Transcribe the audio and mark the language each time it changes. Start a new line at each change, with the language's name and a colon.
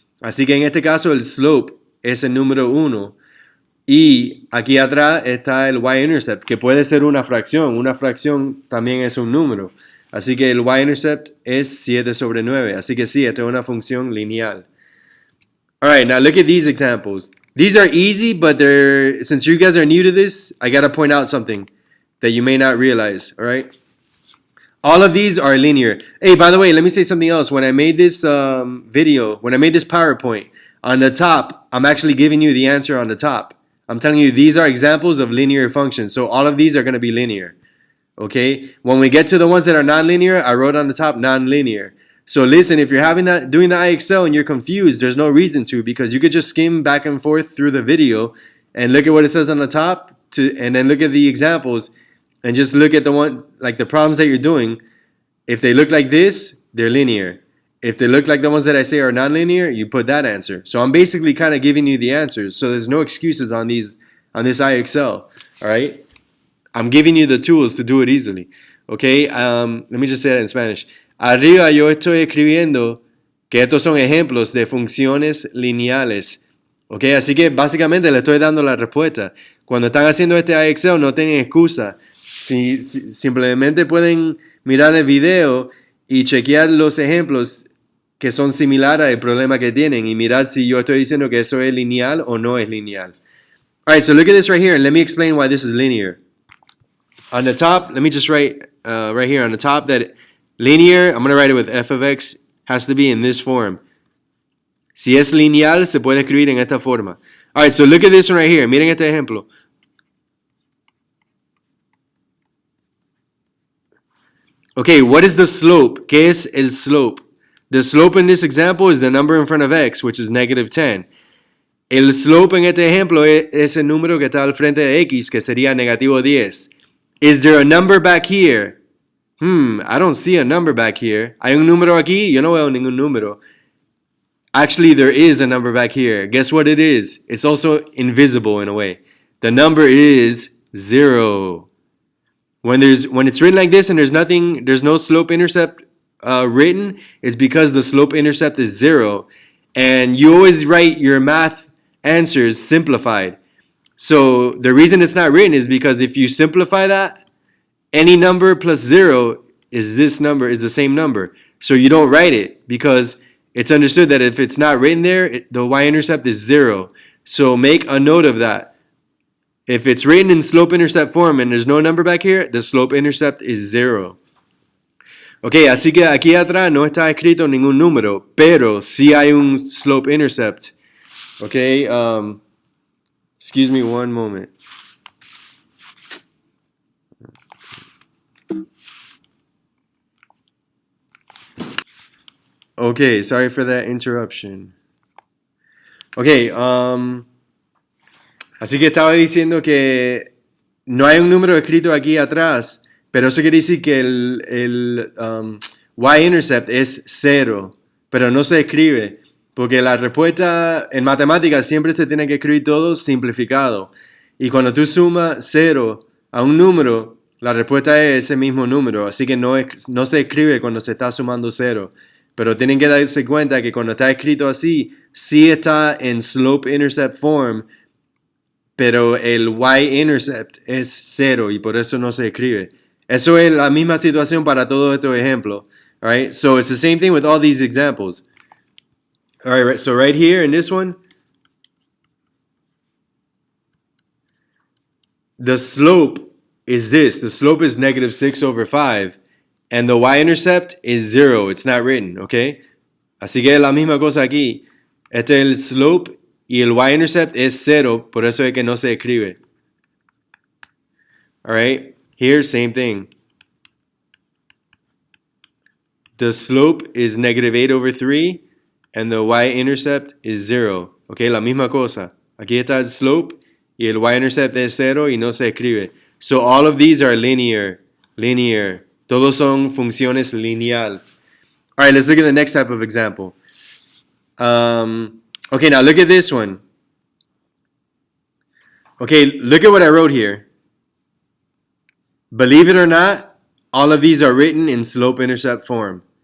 Spanish: Así que en este caso el slope es el número 1. Y aquí atrás está el y-intercept, que puede ser una fracción. Una fracción también es un número. Así que el y-intercept es 7/9. Así que sí, esto es una función lineal.
English: All right, now look at these examples. These are easy, but since you guys are new to this, I got to point out something that you may not realize, all right? All of these are linear. Hey, by the way, let me say something else. When I made this video, when I made this PowerPoint, on the top, I'm actually giving you the answer on the top. I'm telling you these are examples of linear functions. So all of these are going to be linear. Okay? When we get to the ones that are nonlinear, I wrote on the top nonlinear. So listen, if you're doing the IXL and you're confused, there's no reason to, because you could just skim back and forth through the video and look at what it says on the top and then look at the examples and just look at the one, like the problems that you're doing. If they look like this, they're linear. If they look like the ones that I say are nonlinear, you put that answer. So I'm basically kind of giving you the answers. So there's no excuses on this IXL. All right? I'm giving you the tools to do it easily. Okay? Let me just say that in Spanish.
Spanish: Arriba yo estoy escribiendo que estos son ejemplos de funciones lineales. Okay, así que básicamente le estoy dando la respuesta. Cuando están haciendo este IXL no tienen excusa. Simplemente pueden mirar el video y chequear los ejemplos que son similares al problema que tienen y mirar si yo estoy diciendo que eso es lineal o no es lineal.
English: Alright, so look at this right here and let me explain why this is linear. On the top, let me just write right here on the top that linear, I'm going to write it with f of x, has to be in this form.
Spanish: Si es lineal, se puede escribir en esta forma.
English: Alright, so look at this one right here.
Spanish: Miren este ejemplo.
English: Okay, what is the slope?
Spanish: ¿Qué es el slope?
English: The slope in this example is the number in front of x, which is -10.
Spanish: El slope en este ejemplo es el número que está al frente de x, que sería -10.
English: Is there a number back here? I don't see a number back here.
Spanish: ¿Hay un número aquí? Yo no veo ningún número.
English: Actually, there is a number back here. Guess what it is? It's also invisible in a way. The number is 0. When it's written like this and there's no slope-intercept written, it's because the slope-intercept is 0. And you always write your math answers simplified. So the reason it's not written is because if you simplify that, any number plus 0 is the same number. So you don't write it because it's understood that if it's not written there, the y-intercept is 0. So make a note of that. If it's written in slope-intercept form and there's no number back here, the slope-intercept is 0.
Spanish: Ok, así que aquí atrás no está escrito ningún número, pero sí hay un slope-intercept.
English: Ok, excuse me one moment. Okay, sorry for that interruption.
Spanish: Okay, así que estaba diciendo que no hay un número escrito aquí atrás, pero eso quiere decir que el y-intercept es 0, pero no se escribe, porque la respuesta en matemáticas siempre se tiene que escribir todo simplificado. Y cuando tú sumas 0 a un número, la respuesta es ese mismo número, así que no se escribe cuando se está sumando 0. Pero tienen que darse cuenta que cuando está escrito así, sí está en slope-intercept form, pero el y-intercept es 0 y por eso no se escribe. Eso es la misma situación para todos estos ejemplos.
English: All right, so it's the same thing with all these examples. All right, so right here in this one, the slope is this. The slope is negative 6 over 5. And the y-intercept is 0. It's not written, okay? Así que es la misma cosa aquí. Este es el slope y el y-intercept es 0. Por eso es que no se escribe. All right? Here, same thing. The slope is negative 8 over 3. And the y-intercept is 0. Okay,
Spanish: la misma cosa. Aquí está el slope y el y-intercept es 0 y no se escribe.
English: So all of these are linear.
Spanish: Todos son funciones lineal.
English: All right, let's look at the next type of example. Okay, now look at this one. Okay, look at what I wrote here. Believe it or not, all of these are written in slope-intercept form.